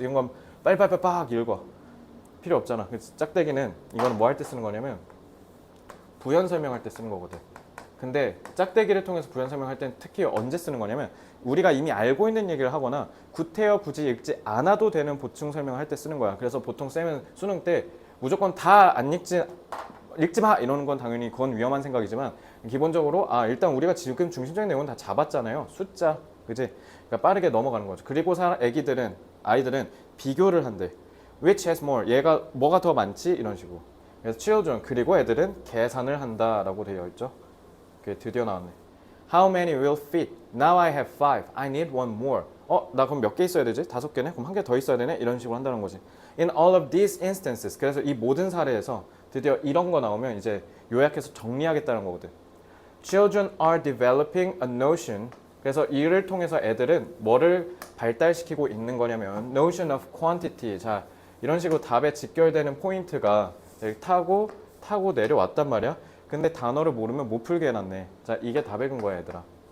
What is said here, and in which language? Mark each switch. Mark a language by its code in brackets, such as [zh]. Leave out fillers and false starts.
[ko] 이런 건 빨리빨리 읽어. 필요 없잖아. 그래서 짝대기는 이거는 뭐 할 때 쓰는 거냐면 부연 설명할 때 쓰는 거거든. 근데 짝대기를 통해서 부연 설명할 때는 특히 언제 쓰는 거냐면 우리가 이미 알고 있는 얘기를 하거나 구태여 굳이 읽지 않아도 되는 보충 설명을 할 때 쓰는 거야. 그래서 보통 쌤은 수능 때 무조건 다 안 읽지 마 이러는 건 당연히 그건 위험한 생각이지만 기본적으로 일단 우리가 지금 중심적인 내용은 다 잡았잖아요. 숫자, 그지? 그러니까 빠르게 넘어가는 거죠. 그리고 아이들은 비교를 한대. [en] Which has more? [ko] 얘가 뭐가 더 많지? 이런 식으로. 그래서 children 그리고 애들은 계산을 한다라고 되어 있죠. 그게 드디어 나왔네. [en] How many will fit? Now I have 5. I need one more. [ko] 나 그럼 몇 개 있어야 되지? 5개네? 그럼 한 개 더 있어야 되네? 이런 식으로 한다는 거지. [en] In all of these instances. [ko] 그래서 이 모든 사례에서 드디어 이런 거 나오면 이제 요약해서 정리하겠다는 거거든. [en] Children are developing a notion. [ko] 그래서 이를 통해서 애들은 뭐를 발달시키고 있는 거냐면 [en] notion of quantity. [ko] 자, 이런 식으로 답에 직결되는 포인트가 여기 타고 내려왔단 말이야. 근데 단어를 모르면 못 풀게 해놨네. 자, 이게 답의 근거야, 얘들아.